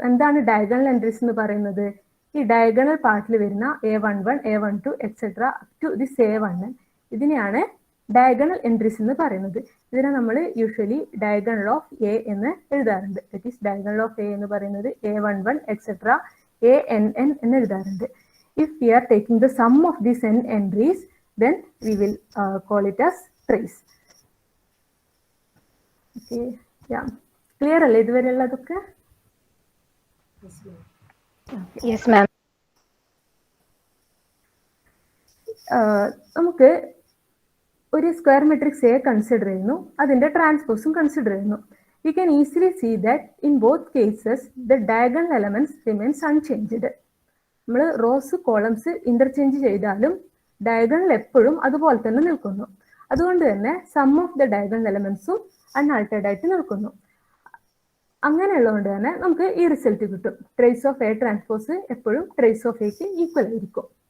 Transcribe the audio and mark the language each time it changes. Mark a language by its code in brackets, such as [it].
[ml] എന്താണ് diagonal entries എന്ന് പറയുന്നത്? ഈ ഡയഗണൽ പാർട്ടിൽ വരുന്ന A11, A12 etcetera up to this A11, ഇതിനെയാണ് ഡയഗണൽ എൻട്രീസ് എന്ന് പറയുന്നത്. ഇതിനെ നമ്മൾ യൂഷ്വലി ഡയഗണൽ ഓഫ് എ എന്ന് എഴുതാറുണ്ട്. That is diagonal of A എന്ന് പറയുന്നത് A11 എക്സെട്ര ANN എന്ന് എഴുതാറുണ്ട്. [en] If we are taking the sum of these n entries, then we will call it as trace. Okay, yeah. [ml] Clear അല്ലേ ഇതുവരെയുള്ളതൊക്കെ? [en] Yes, ma'am. [ml] നമുക്ക് ഒരു square matrix A consider ചെയ്യുന്നു, അതിന്റെ ട്രാൻസ്പോസും consider ചെയ്യുന്നു. [en] We can easily see that in both cases the diagonal elements remains unchanged. [ml] നമ്മൾ rose columns interchange ചെയ്താലും diagonal എപ്പോഴും അതുപോലെ തന്നെ നിൽക്കുന്നു. അതുകൊണ്ട് തന്നെ സം ഓഫ് ദ ഡയഗണൽ എലമെന്റ്സും അൺആൾട്ടേർഡ് ആയിട്ട് നിൽക്കുന്നു. അങ്ങനെയുള്ളതുകൊണ്ട് തന്നെ നമുക്ക് ഈ റിസൾട്ട് കിട്ടും. ട്രേസ് ഓഫ് എ ട്രാൻസ്പോസ് എപ്പോഴും ട്രേസ് ഓഫ് എക്ക് ഈക്വൽ ആയിരിക്കും.